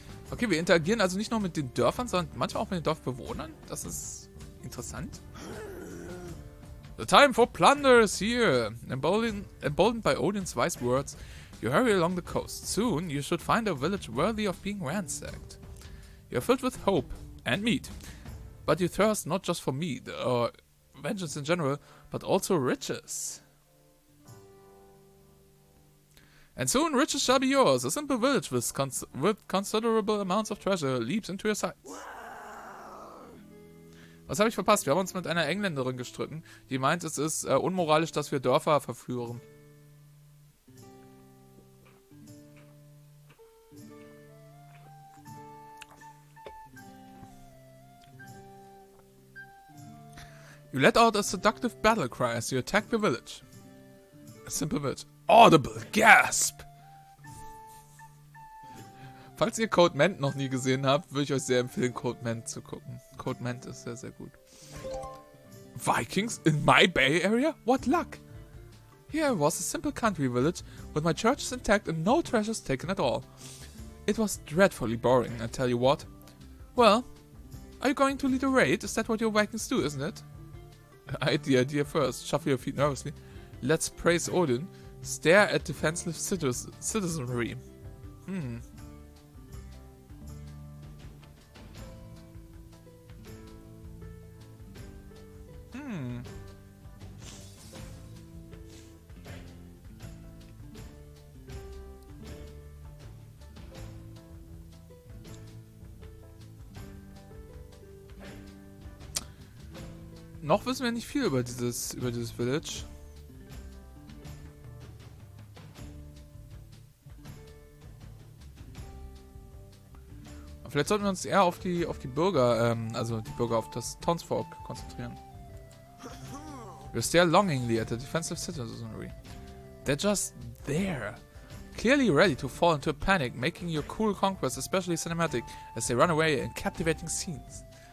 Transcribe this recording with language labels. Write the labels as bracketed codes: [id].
[de] Okay, wir interagieren also nicht nur mit den Dörfern, sondern manchmal auch mit den Dorfbewohnern. Das ist interessant. [en] The time for plunder is here. Emboldened by Odin's wise words, you hurry along the coast. Soon, you should find a village worthy of being ransacked. You are filled with hope and meat. But you thirst not just for meat or vengeance in general, but also riches. And soon riches shall be yours. A simple village with considerable amounts of treasure leaps into your sights. [de] Was habe ich verpasst? Wir haben uns mit einer Engländerin gestritten, die meint, es ist unmoralisch, dass wir Dörfer verführen. [en] You let out a seductive battle cry as you attack the village. A simple village. Audible gasp! [de] Falls ihr Code Ment noch nie gesehen habt, würde ich euch sehr empfehlen, Code Ment zu gucken. Code Ment ist sehr, sehr gut. [en] Vikings in my Bay Area? What luck! Here was a simple country village with my churches intact and no treasures taken at all. It was dreadfully boring, I tell you what. Well, are you going to lead a raid? Is that what your Vikings do, isn't it? I had the idea first. Shuffle your feet nervously. Let's praise Odin. Stare at defenseless citizenry. [de] Noch wissen wir nicht viel über dieses Village. Vielleicht sollten wir uns eher auf die Bürger, also die Bürger auf das Townsfolk konzentrieren. [en] We stare longingly at the defensive citizenry. They're just there, clearly ready to fall into a panic, making your cool conquest especially cinematic as they run away in captivating scenes.